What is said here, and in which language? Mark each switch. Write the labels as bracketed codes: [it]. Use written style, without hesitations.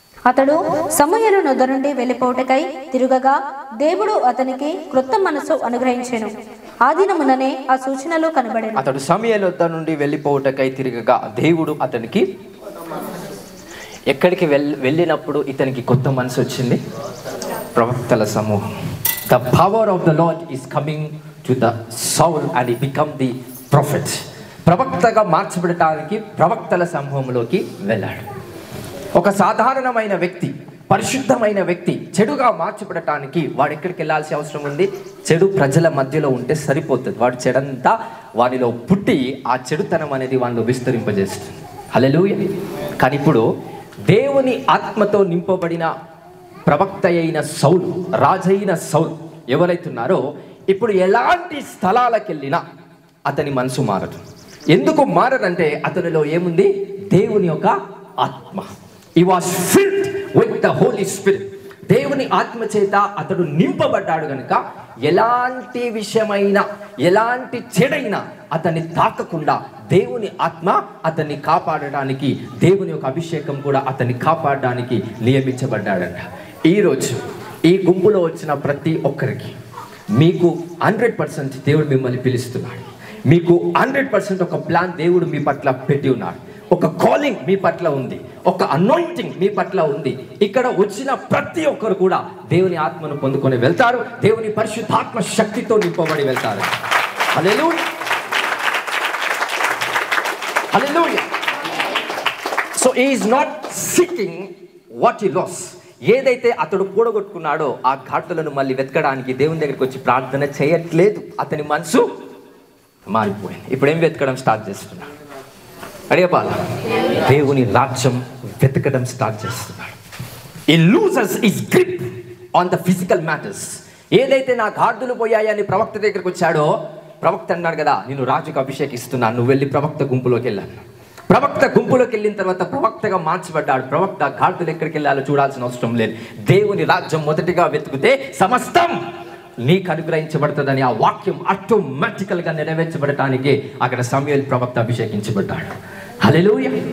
[te] అతడు సమూయేలు నొద్ద నుండి వెళ్ళిపోవుటకై తిరుగగా దేవుడు అతనికి క్రొత్త మనసు అనుగ్రహించెను. ఆ దినముననే ఆ సూచనలు కనబడెను. అతడు సమూయేలు నొద్ద నుండి వెళ్ళిపోవుటకై తిరగగా దేవుడు అతనికి ఎక్కడికి వెళ్ళినప్పుడు ఇతనికి కొత్త మనసు వచ్చింది? ప్రవక్తల సమూహం. [en] The power of the Lord is coming to the Saul and he become the prophet. [te] ప్రవక్తగా మార్చబడటానికి ప్రవక్తల సమూహంలోకి వెళ్ళాడు. ఒక సాధారణమైన వ్యక్తి, పరిశుద్ధమైన వ్యక్తి చెడుగా మార్చబడటానికి వాడు ఎక్కడికి వెళ్ళాల్సిన అవసరం ఉంది? చెడు ప్రజల మధ్యలో ఉంటే సరిపోతుంది. వాడు చెడంతా వారిలో పుట్టి ఆ చెడుతనం అనేది వాడిలో విస్తరింపజేస్తుంది. హల్లెలూయా. కానీ ఇప్పుడు దేవుని ఆత్మతో నింపబడిన ప్రవక్త అయిన సౌలు, రాజైన సౌలు ఎవరైతున్నారో ఇప్పుడు ఎలాంటి స్థలాలకు వెళ్ళినా అతని మనసు మారదు. ఎందుకు మారదంటే అతనిలో ఏముంది? దేవుని యొక్క ఆత్మ. [en] He was filled with the Holy Spirit. [te] దేవుని ఆత్మ చేత అతడు నింపబడ్డాడు కనుక ఎలాంటి విషయమైనా, ఎలాంటి చెడైనా అతన్ని తాకకుండా దేవుని ఆత్మ అతన్ని కాపాడడానికి, దేవుని యొక్క అభిషేకం కూడా అతన్ని కాపాడడానికి నియమించబడ్డాడంట. ఈరోజు ఈ గుంపులో వచ్చిన ప్రతి ఒక్కరికి మీకు 100% దేవుడు మిమ్మల్ని పిలుస్తున్నాడు. మీకు 100% ఒక ప్లాన్ దేవుడు మీ పట్ల పెట్టి ఉన్నాడు. ఒక కాలింగ్ మీ పట్ల ఉంది, ఒక అనాయింటింగ్ మీ పట్ల ఉంది. ఇక్కడ వచ్చిన ప్రతి ఒక్కరు కూడా దేవుని ఆత్మను పొందుకొని వెళ్తారు. దేవుని పరిశుద్ధాత్మ శక్తితో నింపబడి వెళ్తారు. హల్లెలూయా, హల్లెలూయా. [en] So he is not seeking what he lost. [te] ఏదైతే అతడు కూడగొట్టుకున్నాడో ఆ ఘాట్లను మళ్ళీ వెతకడానికి దేవుని దగ్గరికి వచ్చి ప్రార్థన చేయట్లేదు. అతని మనసు మారిపోయింది. ఇప్పుడు ఏం వెతకడం స్టార్ట్ చేస్తున్నాడు? అడిగపాల దేవుని రాజ్యం వెతకడం స్టార్ట్ చేస్తున్నాడు. [en] He loses his grip on the physical matters. [te] ఏదైతే నా గాడిదలు పోయాయని ప్రవక్త దగ్గరికి వచ్చాడో, ప్రవక్త అన్నాడు కదా, నేను రాజుకు అభిషేకిస్తున్నాను, నువ్వు వెళ్ళి ప్రవక్త గుంపులోకి వెళ్ళాను. ప్రవక్త గుంపులోకి వెళ్ళిన తర్వాత ప్రవక్తగా మార్చబడ్డాడు. ప్రవక్త గాడిదలు ఎక్కడికి వెళ్ళాలో చూడాల్సిన అవసరం లేదు. దేవుని రాజ్యం మొదటిగా వెతుకుతే సమస్తం నీకు అనుగ్రహించబడుతుందని ఆ వాక్యం ఆటోమేటికల్గా నెరవేర్చబడటానికి అక్కడ సమూయేలు ప్రవక్త అభిషేకించబడ్డాడు. హల్లెలూయా.